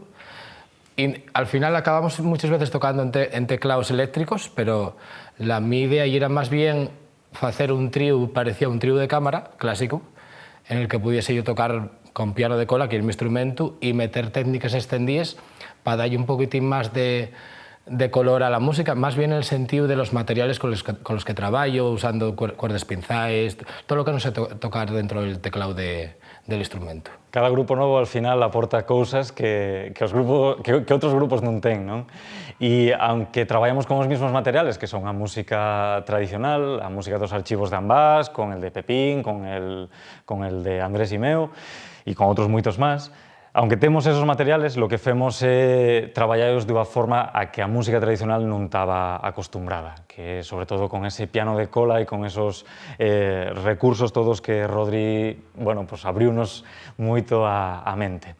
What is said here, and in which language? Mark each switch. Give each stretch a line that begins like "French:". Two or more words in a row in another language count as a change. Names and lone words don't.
Spanish: Y al final acabamos muchas veces tocando en teclados eléctricos, pero la mi idea era más bien hacer un trío, parecía un trío de cámara clásico, en el que pudiese yo tocar con piano de cola, que es mi instrumento, y meter técnicas extendidas para darle un poquitín más de color a la música, más bien en el sentido de los materiales con los que trabajo, usando cuerdas pinzais, todo lo que no sé tocar dentro del teclado del instrumento.
Galician: Cada grupo novo al final aporta cousas que outros grupos non ten, non? E aunque traballamos con os mesmos materiales, que son a música tradicional, a música dos archivos de Ambás,
Spanish: con el de Pepín, con el de Andrés Imeo
Galician: e con outros moitos máis, aunque temos esos materiales, lo que femos é traballarlos de unha forma a que a música tradicional non estaba acostumbrada, que sobre todo con ese piano de cola e con esos recursos todos que Rodri, abriunos moito a mente.